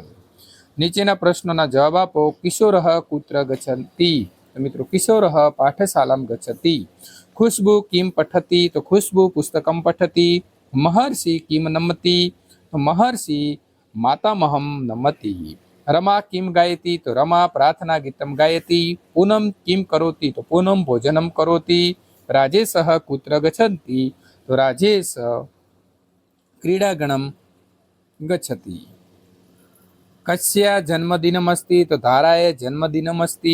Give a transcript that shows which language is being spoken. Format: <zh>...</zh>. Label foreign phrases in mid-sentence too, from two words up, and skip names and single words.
<gu>નીચેના પ્રશ્નોના જવાબ આપો।</gu> <sa>કિશોરઃ કુત્ર ગચ્છતિ</sa> <gu>તો મિત્રો</gu> <sa>કિશોરઃ પાઠશાલામ ગચ્છતિ। ખુશ્બુ કિમ પઠતી તો ખુશ્બુ પુસ્તકમ પઠતી। મહર્ષિ કિમ નમતી તો મહર્ષિ માતામહમ નમતી। रमा किम गायती तो रमा प्रार्थना गीतम गायती। पूनम किम करोति तो पूनम भोजनम करोति। राजेशः कुत्र गच्छन्ति तो राजेश क्रीडागणम गच्छति। कस्या जन्मदिनमस्ति तो धाराय जन्मदिनमस्ति।</sa>